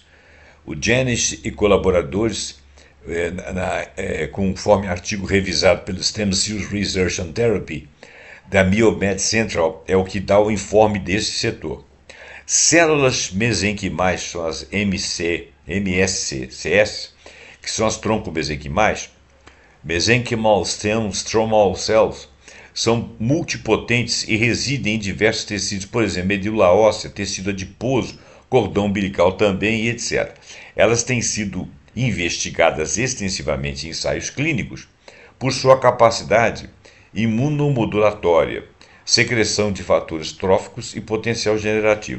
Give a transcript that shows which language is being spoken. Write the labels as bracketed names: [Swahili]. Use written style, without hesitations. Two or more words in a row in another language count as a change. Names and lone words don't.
[Portuguese] O Janis e colaboradores, conforme artigo revisado pelo Stem Cell Research and Therapy da Biomed Central, é o que dá o informe desse setor. Células mesenquimais, são as MSCs, que são as troncomesenquimais, [English] mesenchymal stromal cells, [Portuguese] são multipotentes e residem em diversos tecidos, por exemplo, medula óssea, tecido adiposo, cordão umbilical também e etc. Elas têm sido investigadas extensivamente em ensaios clínicos por sua capacidade imunomodulatória, secreção de fatores tróficos e potencial generativo.